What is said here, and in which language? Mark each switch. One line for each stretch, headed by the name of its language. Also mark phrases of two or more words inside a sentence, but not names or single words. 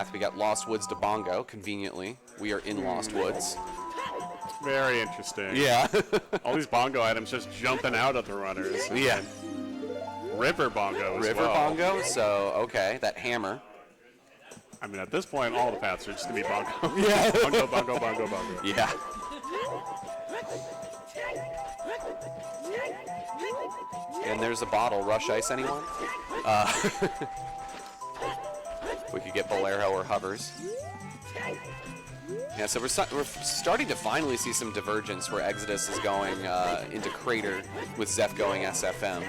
English: We got Lost Woods to Bongo, conveniently. We are in Lost Woods. Very interesting. Yeah. All these bongo items just jumping out at the runners. Yeah. River bongo as River well. Bongo, so, okay, that hammer. I mean, at this point, all the paths are just going to be bongo. Yeah. Bongo, bongo, bongo, bongo. Yeah. And there's a bottle. Rush Ice, anyone? We could get Bolero or Hovers. Yeah, so we're starting to finally see some divergence where Exodus is going into Crater with Zeph going SFM.